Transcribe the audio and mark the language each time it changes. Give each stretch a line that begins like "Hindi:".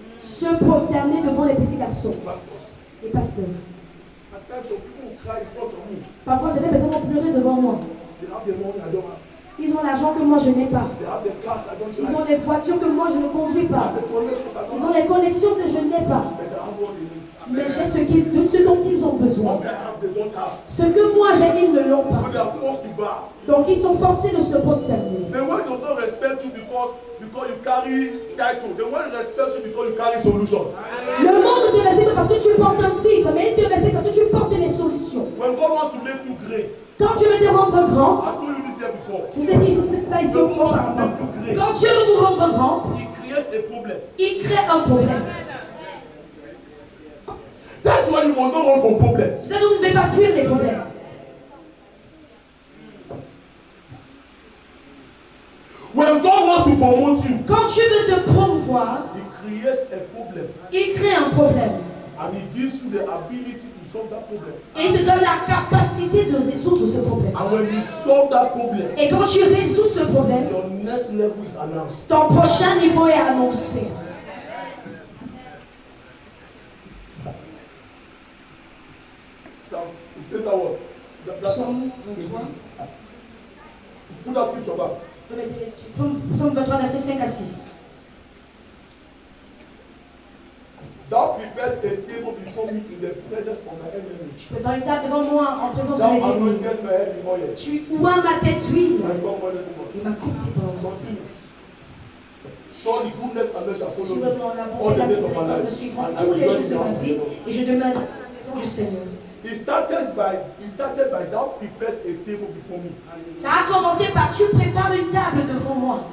French: se prosterner devant les petits garçons,
English: pastors.
French: les pasteurs.
English: At times some people will cry in front of me.
French: Parfois, certaines personnes vont pleurer devant moi.
English: They have the money I don't have.
French: Ils ont l'argent que moi je n'ai pas.
English: They have the cars I don't
French: Ils
English: drive.
French: ont les voitures que moi je ne conduis
English: They
French: pas.
English: have the connections I
French: Ils
English: don't
French: ont
English: have.
French: les connexions que je n'ai pas.
English: But they have what they need.
French: Mais j'ai ce dont ils ont besoin.
English: What I have, they don't have.
French: Ce que moi j'ai, ils ne l'ont
English: So
French: pas.
English: they are forced to bow.
French: Donc ils sont forcés de se prosterner.
English: The world does not respect you because you carry title. The world respects you because you carry solution.
French: Le monde ne te respecte pas parce que tu portes un titre, mais il te respecte parce que tu portes les solutions.
English: When God wants to make you great,
French: Quand Dieu veut te rendre grand,
English: I told you this here before,
French: je vous ai dit ça ici auparavant. Quand Dieu veut vous rendre grand,
English: He creates a problem.
French: il crée un problème.
English: That's why you must not run from problem.
French: Vous savez, vous ne devez pas fuir les problèmes.
English: When God wants to promote you,
French: Quand Dieu veut te promouvoir,
English: He creates a problem
French: il crée un problème.
English: and He gives you the ability to solve that problem.
French: Et il te donne la capacité de résoudre ce problème.
English: And when you solve that problem,
French: Et quand tu résous ce problème,
English: your next level is announced.
French: ton prochain niveau est annoncé.
English: So it says that word.
French: Psaume 23.
English: Put that scripture back.
French: Psaume 23, versets 5 à 6.
English: Thou prepares a table before me in the presence of my enemies.
French: Tu prépare une table devant moi en présence de
English: Thou
French: mes ennemis.
English: anointed my head with oil.
French: Tu oins ma tête d'huile
English: My cup runneth over.
French: et ma coupe déborde.
English: Continue. Surely goodness and mercy shall follow me
French: Sûrement la
English: all
French: bonté et
English: the
French: la
English: days of my
French: miséricorde me
English: life,
French: suivront
English: and I
French: tous
English: will
French: les
English: dwell
French: jours
English: in the
French: ma
English: house of
French: vie
English: the Lord.
French: et je demeurerai dans la maison du Seigneur.
English: It started by thou prepares a table before me
French: Ça a commencé par tu prépares une table devant moi